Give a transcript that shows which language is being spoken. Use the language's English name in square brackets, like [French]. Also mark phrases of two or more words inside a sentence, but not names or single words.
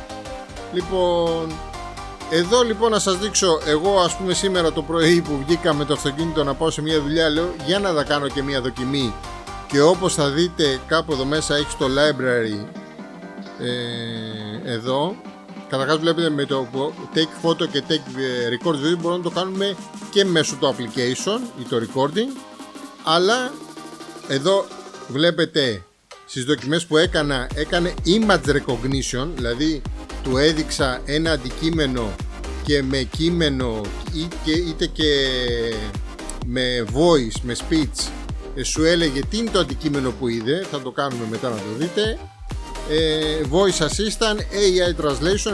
[Greek] Λοιπόν, εδώ λοιπόν να σας δείξω, εγώ ας πούμε σήμερα το πρωί που βγήκα με το αυτοκίνητο να πάω σε μια δουλειά, λέω για να τα κάνω και μια δοκιμή. Και όπως θα δείτε κάπου εδώ μέσα έχει το library εδώ. Καταρχάς βλέπετε με το [English] take photo [Greek] και [English] take record video [Greek] μπορούμε να το κάνουμε και μέσω του application ή το recording. Αλλά εδώ βλέπετε στις δοκιμές που έκανα, έκανε [English] image recognition, [Greek] δηλαδή του έδειξα ένα αντικείμενο και με κείμενο είτε και με voice, με speech, σου έλεγε τι είναι το αντικείμενο που είδε. Θα το κάνουμε μετά να το δείτε. [English] Voice Assistant, AI Translation.